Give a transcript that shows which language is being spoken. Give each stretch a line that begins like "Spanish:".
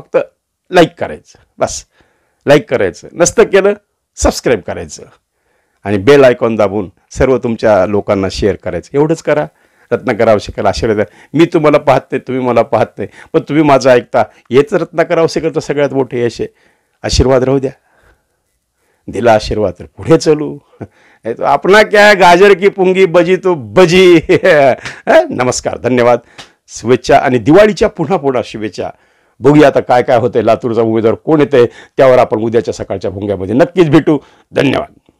Marathi: फक्त लाईक करायचं, बस लाईक करायचं, नसतं केलं सबस्क्राईब करायचं आणि बेल आयकॉन दाबून सर्व तुमच्या लोकांना शेअर करायचं. एवढंच करा. रत्नाकर आवसेकर आशीर्वाद. मी तुम्हाला पाहत नाही, तुम्ही मला पाहत नाही, पण तुम्ही माझं ऐकता. हेच रत्नाकर आवसेकरचं सगळ्यात मोठे यश आहे. आशीर्वाद राहू द्या. दिला आशीर्वाद तर पुढे चलू.
Hindi: तो अपना क्या है, गाजर की पुंगी बजी तो बजी.
Marathi: नमस्कार, धन्यवाद, शुभेच्छा आणि दिवाळीच्या पुन्हा शुभेच्छा. बघूया आता काय काय होतंय. लातूरचा उमेदवार कोण येतंय त्यावर आपण उद्याच्या सकाळच्या भोंग्यामध्ये नक्कीच भेटू. धन्यवाद.